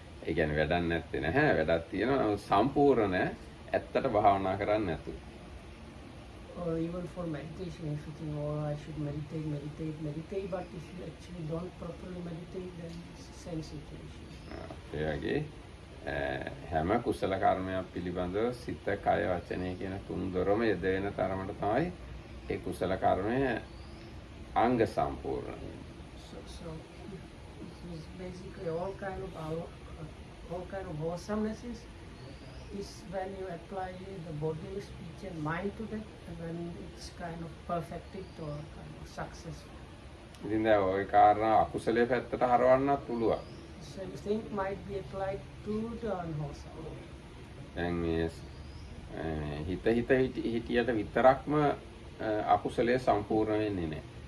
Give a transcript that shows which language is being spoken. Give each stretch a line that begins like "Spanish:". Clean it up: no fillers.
Sinhala: ඒ කියන්නේ වැඩක් නැත්තේ නැහැ. වැඩක් තියෙනවා සම්පූර්ණ ඇත්තට භාවනා කරන්න නැතුව.
English: Or even for meditation, if you think, oh, I should meditate, but if you actually don't properly meditate, then it's the same situation.
Sinhala: ඒ හැම කුසල කර්මයක් පිළිබඳව සිත, කය, වචනය කියන තුන් දොරම යෙදෙන තරමට තමයි ඒ කුසල කර්මය අංග සම්පූර්ණ.
English: So it is basically all kind of awesomenesses is when you apply the body, speech, and mind to that, and when it's kind of perfected or kind of successful.
Sinhala: ඉතින් දැන් ওই කාරණා අකුසලයේ පැත්තට හරවන්නත් පුළුවන්.
English: Same thing might be applied to the unwholesome.
Sinhala: දැන් මේ හිතියට විතරක්ම අකුසලයේ සම්පූර්ණ වෙන්නේ නැහැ.